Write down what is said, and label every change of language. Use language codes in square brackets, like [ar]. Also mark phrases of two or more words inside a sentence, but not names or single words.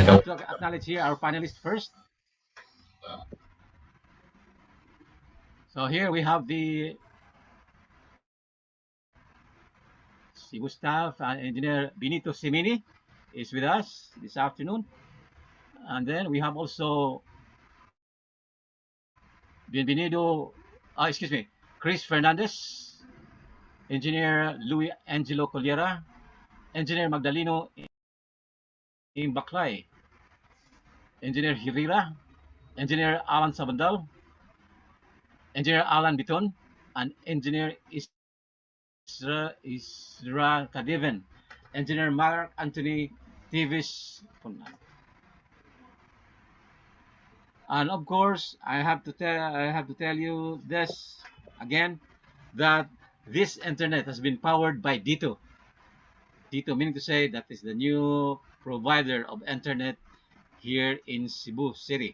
[en] I have to acknowledge here our panelists first. So here we have the Cebu staff, Engineer Benito Semini is with us this afternoon. And then we have also Bienvenido, Chris Fernandez, Engineer Louis Angelo Colliera, Engineer Magdaleno Imbaclay, Engineer Hirira, Engineer Alan Sabandal, Engineer Alan Biton, and Engineer Isra Kadiven, Engineer Mark Anthony Davis. And of course, I have to tell you this again, that this internet has been powered by Dito. Dito meaning to say that is the new provider of internet here in Cebu City.